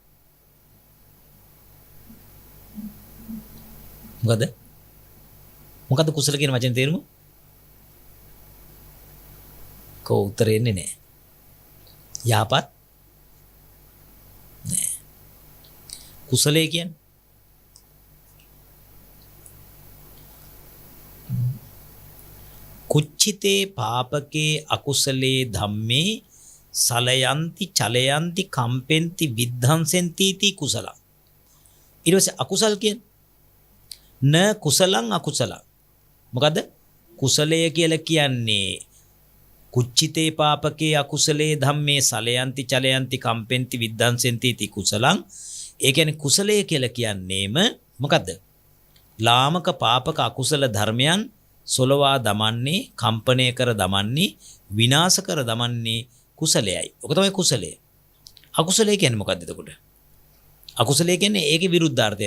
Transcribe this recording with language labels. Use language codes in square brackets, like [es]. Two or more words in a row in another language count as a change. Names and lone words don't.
[si] මොකද කුසල කියන වචනේ තේරුම? කෝ උත්තරේ එන්නේ නැහැ. යහපත් නෑ. කුසලයේ කියන්නේ [pi] කුච්චිතේ පාපකේ අකුසලේ ධම්මේ සලයන්ති චලයන්ති කම්පෙන්ති විද්ධංසෙන්ති ති කුසල. [si] ඊට පස්සේ අකුසල් කියන්නේ [pi] න කුසලං අකුසල. [si] මොකද කුසලය කියලා කියන්නේ [pi] කුච්චිතේ පාපකේ අකුසලේ ධම්මේ සලයන්ති චලයන්ති කම්පෙන්ති විද්ධංසෙන්ති ති කුසලං. [si] ඒ කියන්නේ කුසලය කියලා කියන්නේම මොකද්ද? ලාමක පාපක අකුසල ධර්මයන් සොලවා දමන්නේ, කම්පණය කර දමන්නේ, විනාශ කර දමන්නේ කුසලයයි. ඔක තමයි කුසලය. අකුසලය කියන්නේ මොකද්ද එතකොට? අකුසලය කියන්නේ ඒකේ විරුද්ධාර්ථය.